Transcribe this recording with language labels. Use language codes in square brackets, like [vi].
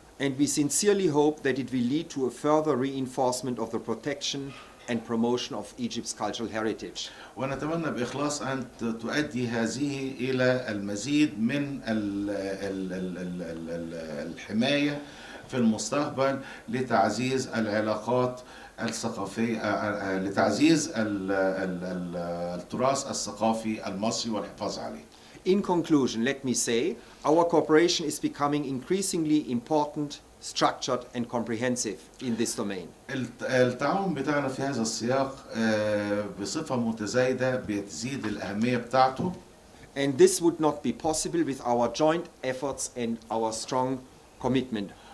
[en] And we sincerely hope that it will lead to a further reinforcement of the protection and promotion of Egypt's cultural heritage. [ar] ونتمنى بإخلاص أن تؤدي هذه إلى المزيد من الحماية في المستقبل لتعزيز العلاقات الثقافية، لتعزيز التراث الثقافي المصري والحفاظ عليه. [en] In conclusion, let me say, our cooperation is becoming increasingly important, structured and comprehensive in this domain. [ar] التعاون بتاعنا في هذا السياق بصفة متزايدة بتزيد الأهمية بتاعته. [en] And this would not be possible with our joint efforts and our strong commitment.